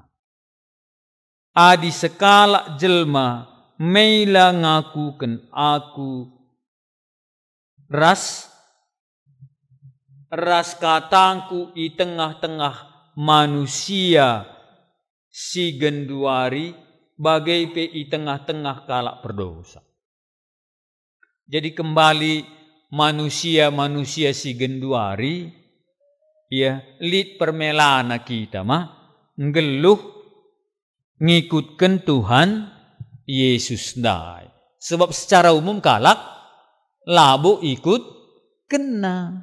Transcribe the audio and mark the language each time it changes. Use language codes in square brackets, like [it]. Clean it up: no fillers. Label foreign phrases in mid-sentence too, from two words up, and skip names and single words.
[btx] Adi sekala jelma meila ngakuken aku ras katangku i tengah-tengah manusia si genduari bagai pe i tengah-tengah kalak berdosa. Jadi kembali manusia si genduari ya lit permelana kita mah ngeluh ngikutkan Tuhan Yesus dai. [id] Sebab secara umum [btx] kalak labo ikut kena.